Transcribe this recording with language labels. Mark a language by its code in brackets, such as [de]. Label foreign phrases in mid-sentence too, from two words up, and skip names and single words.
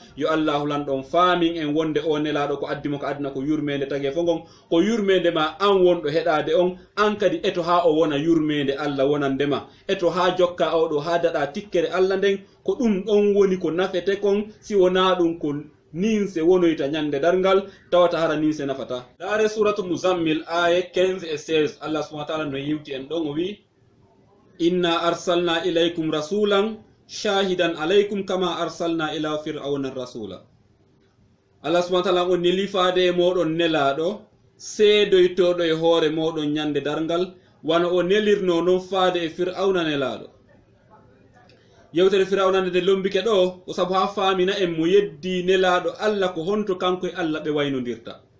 [ff] Yo Allah lanɗon faamin en wonde o nelaɗo ko addimo ko adna ko yurmede tagee fo ngon, ko yurmede ma an wonɗo heɗade on, an kadi eto ha o wona yurmede Allah wonandema, eto ha jokka oɗo ha daɗa tikkere Allah nden, ko ɗum ɗon woni ko nafete kon, si wona ɗum ko ninse wonoyta ñande dargal tawata hara ninse nafata. Dare suratu muzammil aya 15 et 16 Allah [ar] سبحانه وتعالى [ff] no yiwti en ɗon o wi [ar] إنا أرسلنا إليكم رسولا شاهدا عليكم كما أرسلنا إلى فرعون رسولا. [ff] Allah [ar] سبحانه وتعالى [ff] on nelifade e moɗon nelaɗo seedoytoɗo e hoore moɗon ñande dargal wana o nelirno non faade e fir'auna nelaɗo. Yewtere fir'auna nde lombike ɗo o sabu ha famina en mo yeddi nelaɗo Allah ko honto kanko e Allah ɓe waynodirta.